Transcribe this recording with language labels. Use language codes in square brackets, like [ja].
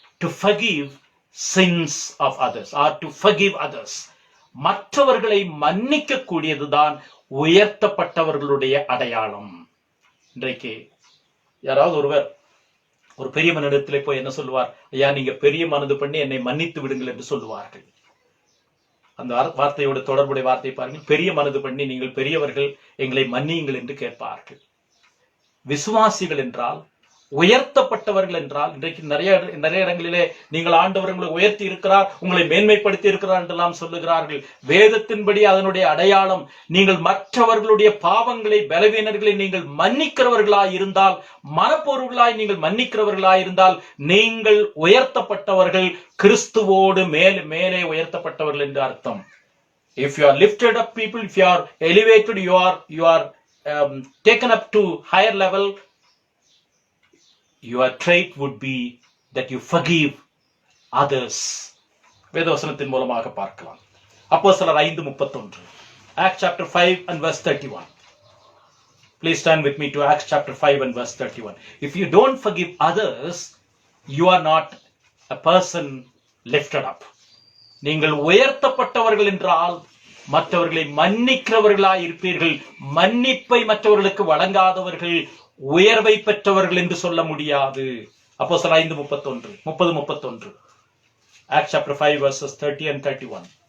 [en] to forgive sins of others or to forgive others. [ta] மற்றவர்களை மன்னிக்க கூடியதுதான் உயர்த்தப்பட்டவர்களுடைய அடையாளம். இன்றைக்கு யாராவது ஒருவர் ஒரு பெரிய மனிதத்திலே போய் என்ன சொல்லுவார்? ஐயா, நீங்க பெரிய மனது பண்ணி என்னை மன்னித்து விடுங்கள் என்று சொல்லுவார்கள். அந்த வார்த்தையோட தொடர்புடைய வார்த்தையை பாருங்கள். பெரிய மனது பண்ணி நீங்கள் பெரியவர்கள் எங்களை மன்னியுங்கள் என்று கேட்பார்கள். விசுவாசிகள் என்றால், உயர்த்தப்பட்டவர்கள் என்றால், இன்றைக்கு நிறைய இடங்களிலே நீங்கள் ஆண்டவர் உங்களை உயர்த்தி இருக்கிறார், உங்களை மேன்மைப்படுத்தி இருக்கிறார் என்றெல்லாம் சொல்லுகிறார்கள். வேதத்தின்படி அதனுடைய அடையாளம், நீங்கள் மற்றவர்களுடைய பாவங்களை, பலவீனர்களை நீங்கள் மன்னிக்கிறவர்களாய் இருந்தால், மனப்பொருளாய் நீங்கள் மன்னிக்கிறவர்களாய் இருந்தால், நீங்கள் உயர்த்தப்பட்டவர்கள், கிறிஸ்துவோடு மேலே உயர்த்தப்பட்டவர்கள் என்று அர்த்தம். [en] If you are lifted up people, if you are elevated, you are taken up to higher level, your trait would be that you forgive others. [ta] வேதவசனத்தின் மூலமாக பார்க்கலாம். [en] அப்போஸ்தலர் 5:31, Acts chapter 5 and verse 31. Please stand with me to Acts chapter 5 and verse 31. If you don't forgive others, you are not a person lifted up. [ta] நீங்கள் உயர்த்தப்பட்டவர்கள் என்றால் மற்றவர்களை மன்னிக்கிறவர்களாய் இருப்பீர்கள். மன்னிப்பை மற்றவர்களுக்கு வழங்காதவர்கள் உயர்வை பெற்றவர்கள் என்று சொல்ல முடியாது. [en] அப்போஸ்தலர் 5:30-31. Acts chapter 5 verses 30 and 31.